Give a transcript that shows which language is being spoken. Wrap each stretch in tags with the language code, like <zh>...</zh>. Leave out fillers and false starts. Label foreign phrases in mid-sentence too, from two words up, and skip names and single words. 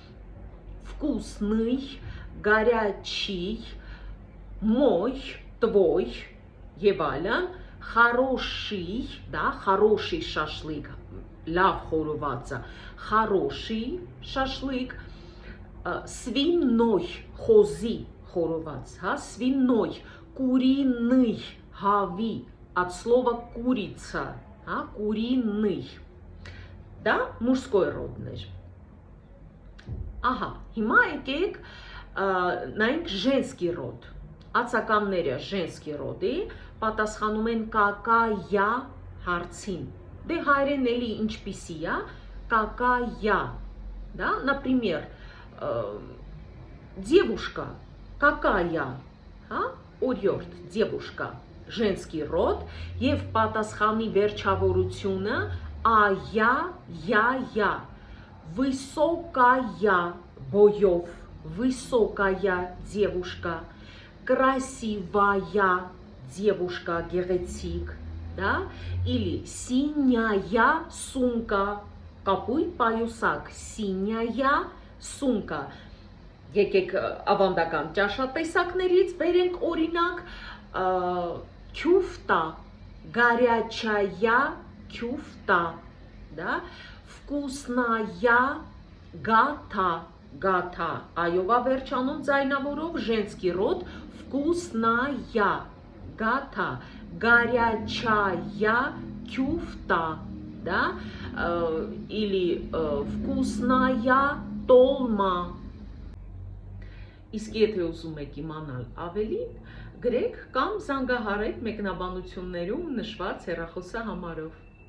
<ru>вкусный, горячий, мой, твой,</ru> <hy>եւ այլն,</hy> <ru>хороший, да, хороший шашлык,</ru> <hy>լավ խորովածը,</hy> <ru>хороший шашлык, свиной,</ru> <hy>խոզի խորոված, հա,</hy> <ru>свиной, куриный, հավի, от слова курица, հա, куриный, да, мужской родներ։</ru> <hy>Ահա, հիմա եկեք նայենք</hy> <ru>женский род,</ru> <hy>ածականները</hy> <ru>женский роди</ru> <hy>պատասխանում են какая հարցին, դե հայերեն էլի ինչպիսի է,</hy> <ru>какая, да, например, девушка, какая,</ru> <hy>հա, օրիորդ,</hy> <ru>девушка, женский род,</ru> <hy>եւ պատասխանի վերջավորությունը</hy> <ru>я, высокая, боёв, высокая девушка, красивая девушка, гեղեցիկ, да, или синяя сумка,</ru> <hy>կապույտ պայուսակ,</hy> <ru>синяя сумка։</ru> <hy>Եկեք ավանդական ճաշատեսակներից բերենք օրինակ,</hy> <ru>кюфта, горячая кюфта, да, вкусная гата, гата, այովա</ru> <hy>վերջանում ձայնավորով</hy> <ru>женский род, вкусная гата, горячая кюфта, да, или вкусная толма։</ru> <hy>Իսկ եթե ուզում եք իմանալ ավելին, գրեք կամ զանգահարեք մեկնաբանություններում նշված հեռախոսահամարով։</hy>